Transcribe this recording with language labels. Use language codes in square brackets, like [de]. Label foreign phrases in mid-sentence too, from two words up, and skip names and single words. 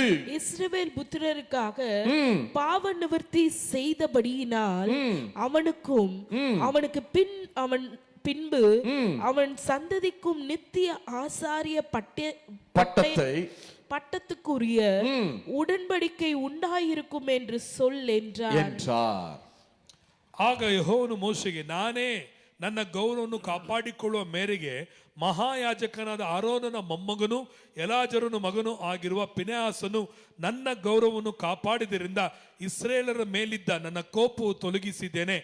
[ta] இஸ்ரவேல் புத்திரருக்காக பாவ நிவர்த்தி செய்தபடியினால் அவனுக்கும் அவனுக்கு பின்பு அவன் சந்ததிக்கும் நித்திய ஆசாரிய பட்டத்துக்குரிய உடன்படிக்கை உண்டாயிருக்கும் என்று சொல் என்றார். [kn] ಆಗ ಯೆಹೋವನು ಮೋಶೆಗೆ, ನಾನೇ ನನ್ನ ಗೌರವವನ್ನು ಕಾಪಾಡಿಕೊಳ್ಳುವ ಮೇರೆಗೆ ಮಹಾಯಾಜಕನಾದ ಆರೋನನ ಮೊಮ್ಮಗನು ಎಲಾಜರನ ಮಗನೂ ಆಗಿರುವ ಪಿನೆಹಾಸನು ನನ್ನ ಗೌರವವನ್ನು ಕಾಪಾಡಿದ್ದರಿಂದ ಇಸ್ರೇಲರ ಮೇಲಿದ್ದ ನನ್ನ ಕೋಪವು ತೊಲಗಿಸಿದ್ದೇನೆ.